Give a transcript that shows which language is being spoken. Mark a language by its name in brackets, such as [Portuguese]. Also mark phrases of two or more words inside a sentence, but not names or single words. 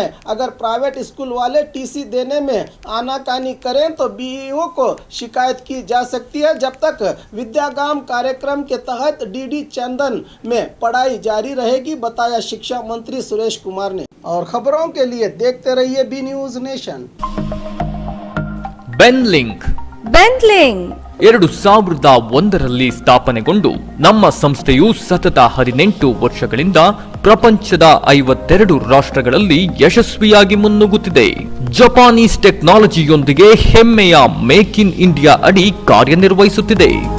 [Hindi] अगर [English] private school [Hindi] वाले टीसी देने में आनाकानी करें तो बीईओ को शिकायत की जा सकती है। जब तक विद्यागाम कार्यक्रम के तहत डीडी चंदन में पढ़ाई जारी रहेगी, बताया शिक्षा मंत्री सुरेश कुमार ने। और खबरों के लिए देखते रहिए बी न्यूज नेशन। [Kannada] ಬೆನ್ಲಿಂಕ್ 2001ರಲ್ಲಿ ಸ್ಥಾಪನೆಗೊಂಡು ನಮ್ಮ ಸಂಸ್ಥೆಯು ಸತತ 18 ವರ್ಷಗಳಿಂದ ಪ್ರಪಂಚದ 52 ರಾಷ್ಟ್ರಗಳಲ್ಲಿ ಯಶಸ್ವಿಯಾಗಿ ಮುನ್ನುಗ್ಗುತ್ತಿದೆ. ಜಪಾನೀಸ್ ಟೆಕ್ನಾಲಜಿಯೊಂದಿಗೆ ಹೆಮ್ಮೆಯ ಮೇಕ್ ಇನ್ ಇಂಡಿಯಾ ಅಡಿ ಕಾರ್ಯನಿರ್ವಹಿಸುತ್ತಿದೆ.